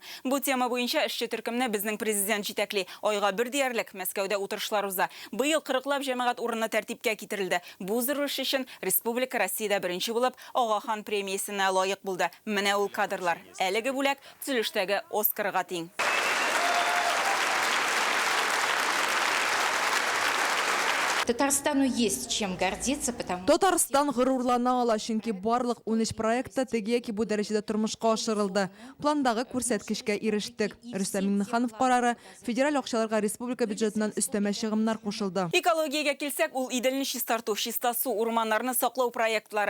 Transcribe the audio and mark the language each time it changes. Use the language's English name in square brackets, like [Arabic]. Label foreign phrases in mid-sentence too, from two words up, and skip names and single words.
[Tatar] Бу тема буенча эшче төркемне безнең президент җитәкли. Айга бер диярлек Мәскәүдә утырышлар уза. Быел 40лап җәмәгать урыны тәртипкә китерелде. Бу зур эш өчен республика Россиядә беренче булып Агахан премиясенә лаек булды. Менә ул кадрлар. Әлеге бүләк төзелештәге Оскарга тиң. [Russian] Татарстану есть чем гордиться, потому что... [Tatar] Татарстан горурлана ала, чөнки барлык 13 проекты теге яки бу дәрәҗәдә тормышка ашырылды. Пландагы күрсәткечкә ирештек. Рөстәм Миңнеханов карары федераль акчаларга республика бюджетыннан өстәмә чыгымнар кушылды. Экологиягә килсәк, ул иделне чистарту, чиста су, урманнарны саклау проектлары.